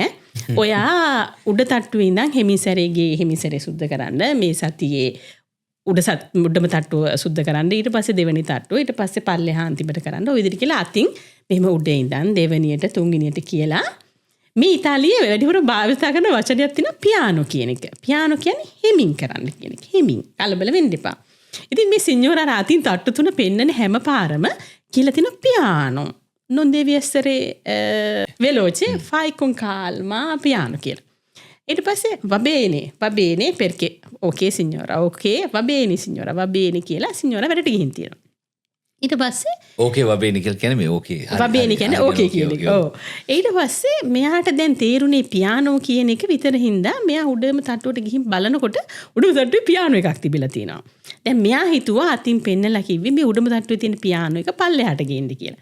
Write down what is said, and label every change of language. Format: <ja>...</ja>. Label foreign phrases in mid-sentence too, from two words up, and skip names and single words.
<si>ඔයා උඩ තට්ටුවේ ඉඳන් හෙමිසැරේ සුද්ධ කරන්න මේ සතියේ උඩම තට්ටුව සුද්ධ කරන්න ඊට පස්සේ දෙවෙනි තට්ටුව ඊට පස්සේ පල්ලෙහා අන්තිමට කරන්න ඔය විදිහට කියලා අතින් මෙහෙම උඩේ ඉඳන් දෙවෙනියට තුන්වෙනියට කියලා මේ ඉතාලියේ වැඩිපුර භාවිත කරන වචනයක් තියෙනවා පියානෝ කියන එක. පියානෝ කියන්නේ හෙමින් කරන්න කියන එක. හෙමින් කලබල වෙන්න එපා. ඉතින් මේ සිඤ්ඤෝරා අතින් තට්ටු තුන පෙන්නන හැම පාරම කියලා තියෙනවා පියානෝ.</si> <it>non devi essere veloce, fai con calma piano කියලා.</it> <si>ඊට පස්සේ</si> <it>va bene perché okay signora okay va bene signora va bene</it> <si>කියලා සිඤ්ඤෝරා වැඩට ගිහින් තියෙනවා. ඊට පස්සේ ඕකේ</si> <it>va bene</it> <si>කියලා කියන්නේ මේ ඕකේ.</si> <it>va bene</it> <si>කියන්නේ ඕකේ කියන එක. ඔව්. ඊට පස්සේ මෙයාට දැන් තේරුනේ පියානෝ කියන එක විතර හින්දා මෙයා උඩම තට්ටුවට ගිහින් බලනකොට උඩම තට්ටුවේ පියානෝ එකක් තිබිලා තියෙනවා. දැන් මෙයා හිතුවා අතින් පෙන්නලා කිව්වේ මේ උඩම තට්ටුවේ තියෙන පියානෝ එක පල්ලෙහාට ගේන්න කියලා.</si>